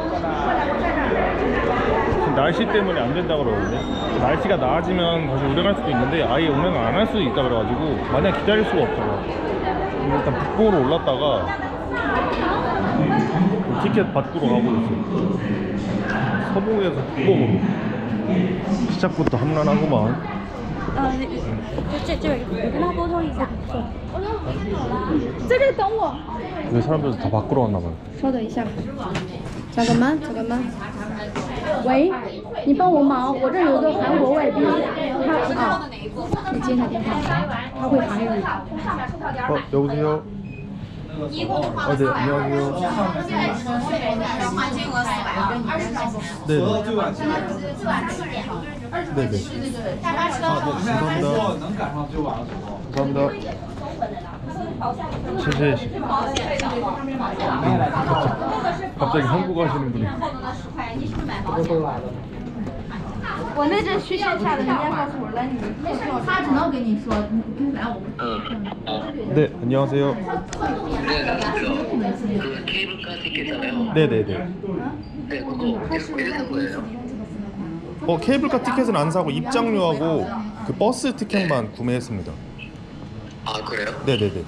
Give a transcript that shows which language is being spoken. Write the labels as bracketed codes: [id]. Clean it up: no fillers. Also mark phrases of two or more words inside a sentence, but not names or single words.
[ko] 지금 날씨 때문에 안 된다 그러는데, 날씨가 나아지면 다시 운행할 수도 있는데 아예 운행을 안 할 수도 있다 그래가지고 마냥 기다릴 수가 없어요. 일단 북봉으로 올랐다가 티켓 받고로 가고 있어요. 서봉에서 북봉으로. 시작부터 험난하구만. [zh] 我跟他沟通一下。在这等我。 [ko] 왜 사람들 다 밖으로 왔나 봐요. [zh] 稍等一下，小哥们，小哥们，喂，你帮我忙，我这有个韩国外宾，他你接他电话，他会韩语。 [ko] 여보세요? 네, 안녕하세요. 네네. 네네. 감사합니다. [zh] 谢谢. [ko] 갑자기 한국어 하시는 분이. [zh] 我那阵去线下的，人家告诉我了，你他只能跟你说，你跟来我们。 [ko] 네, 안녕하세요. 그 케이블카 티켓이잖아요. 네네네. 네, 그거 왜 산 거예요? 케이블카 티켓은 안 사고 입장료하고 그 버스 티켓만 구매했습니다. 아, 그래요? 네네네.